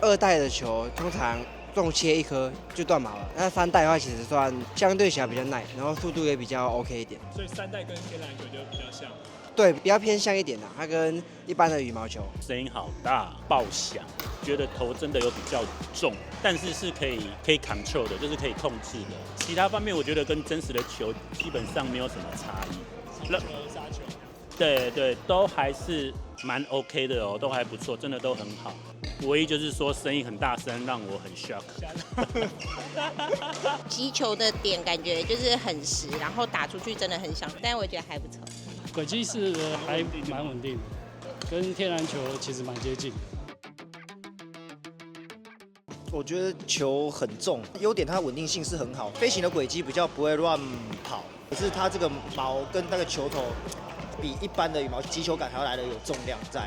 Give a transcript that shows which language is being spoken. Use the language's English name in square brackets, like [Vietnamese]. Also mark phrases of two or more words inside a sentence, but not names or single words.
[Chinese] 二代的球通常重切一顆就斷毛了，那三代的話其實算相對起來比較耐，然後速度也比較 OK 一點。所以三代跟天籃球就比較像。對，比較偏向一點的，它跟一般的羽毛球。聲音好大，爆響，覺得頭真的有比較重，但是是可以 control 的，就是可以控制的。其他方面我覺得跟真實的球基本上沒有什麼差異。殺球。對，都還是蠻 OK 的哦，都還不錯，真的都很好。唯一就是說聲音很大聲，讓我很 shock。擊球的點感覺就是很實，然後打出去真的很響，但我覺得還不錯。軌跡式的還蠻穩定的，跟天籃球其實蠻接近的。我覺得球很重，優點它穩定性是很好，飛行的軌跡比較不會亂跑，可是它這個毛跟那個球頭比一般的羽毛擊球感還要來得有重量在。